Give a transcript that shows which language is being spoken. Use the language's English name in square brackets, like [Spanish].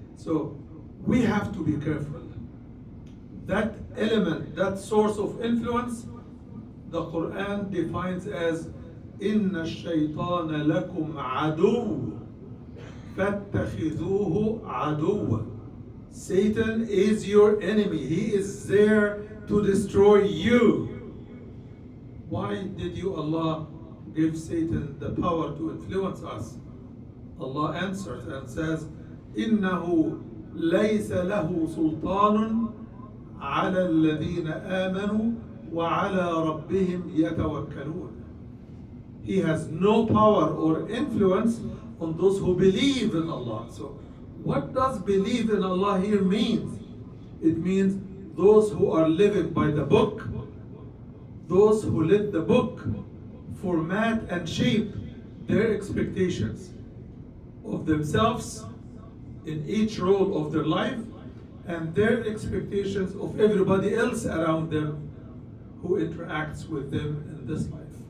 [English] So we have to be careful. That element, that source of influence, the Quran defines as [Arabic] إِنَّ الشَّيْطَانَ لَكُمْ عَدُوٌّ فَاتَّخِذُوهُ عَدُوًّا. [English] Satan is your enemy. He is there to destroy you. Why did you, Allah, give Satan the power to influence us? Allah answers and says, [Arabic] إِنَّهُ لَيْسَ لَهُ سُلْطَانٌ عَلَى الَّذِينَ آمَنُوا وَعَلَى رَبِّهِمْ يَتَوَكَّلُونَ. [English] He has no power or influence on those who believe in Allah. So what does believe in Allah here mean? It means those who are living by the book, those who let the book format and shape their expectations of themselves in each role of their life, and their expectations of everybody else around them who interacts with them in this life.